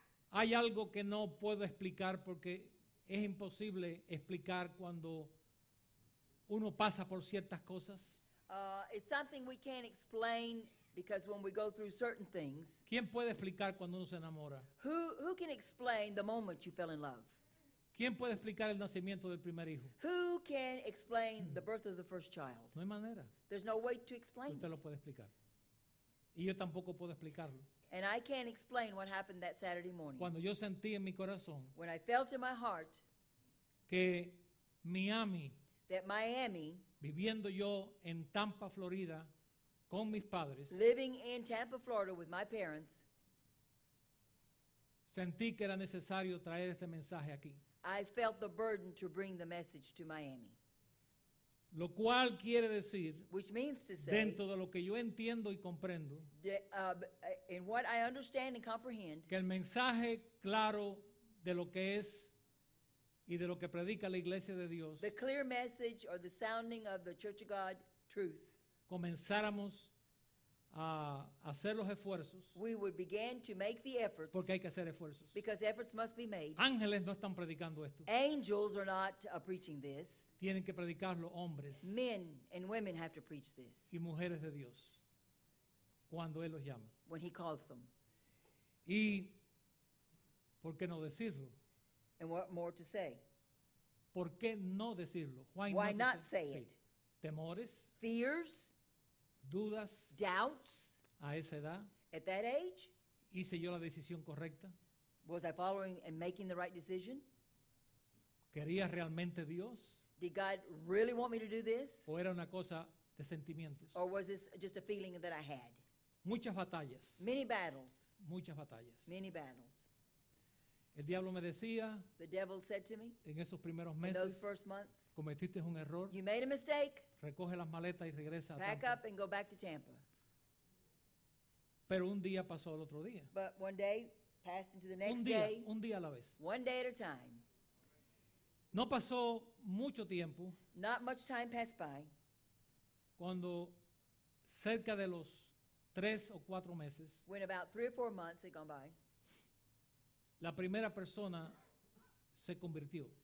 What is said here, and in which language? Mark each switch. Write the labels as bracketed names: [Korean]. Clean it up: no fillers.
[Spanish] hay algo que no puedo explicar porque es imposible explicar cuando uno pasa por ciertas cosas. [English] it's something we can't explain because when we go through certain things, [Spanish] ¿Quién puede explicar cuando uno se enamora? [English] who can explain the moment you fell in love? [Spanish] ¿Quién puede explicar el nacimiento del primer hijo? [English] Who can explain the birth of the first child? [Spanish] No hay manera. [English] There's no way to explain [Spanish] Usted [English] it. [Spanish] lo puede explicar. Y yo tampoco puedo explicarlo. [English] And I can't explain what happened that Saturday morning. [Spanish] Cuando yo sentí en mi corazón [English] When I felt in my heart [Spanish] que Miami, [English] that Miami, [Spanish] viviendo yo en Tampa, Florida, con mis padres, [English] living in Tampa, Florida with my parents, [Spanish] sentí que era necesario traer este mensaje aquí. [English] I felt the burden to bring the message to Miami. [Spanish] Lo cual quiere decir, [English] Which means to say, [Spanish] dentro de lo que yo entiendo y comprendo, [English] in what I understand and comprehend, [Spanish] que el mensaje claro de lo que es y de lo que predica la iglesia de Dios, [English] the clear message or the sounding of the Church of God truth, [Spanish] comenzáramos a hacer los esfuerzos, [English] we would begin to make the efforts [Spanish] porque hay que hacer esfuerzos. [English] because efforts must be made. [Spanish] Ángeles no están predicando esto, [English] Angels are not preaching this. [Spanish] tienen que predicarlo hombres [English] Men and women have to preach this [Spanish] y mujeres de Dios, cuando Él los llama. [English] when he calls them. [Spanish] Y, ¿por qué no decirlo? [English] And what more to say? [Spanish] ¿Por qué no decirlo? [English] Why not say [Spanish] Sí. [English] it? [Spanish] Temores, [English] Fears, [Spanish] dudas [English] doubts [Spanish] a esa edad. [English] at that age? [Spanish] ¿Hice yo la decisión correcta? [English] Was I following and making the right decision? [Spanish] ¿Quería realmente Dios? [English] Did God really want me to do this? [Spanish] ¿O era una cosa de sentimientos? [English] Or was this just a feeling that I had? [Spanish] Muchas batallas, [English] Many battles, [Spanish] muchas batallas. [English] many battles. [Spanish] El diablo me decía [English] The devil said to me [Spanish] en esos primeros [English] in those [Spanish] meses, [English] first months, [Spanish] cometiste un error, [English] you made a mistake, [Spanish] recoge las maletas y regresa a [English] pack Tampa. up and go back to Tampa. [Spanish] Pero un día pasó al otro día. [English] But one day passed into the next day, [Spanish] un día a la vez. [English] one day at a time. [Spanish] No pasó mucho tiempo [English] Not much time passed by [Spanish] cuando cerca de los 3 o 4 meses, [English] when about 3 or 4 months had gone by. [Spanish] la primera persona se convirtió.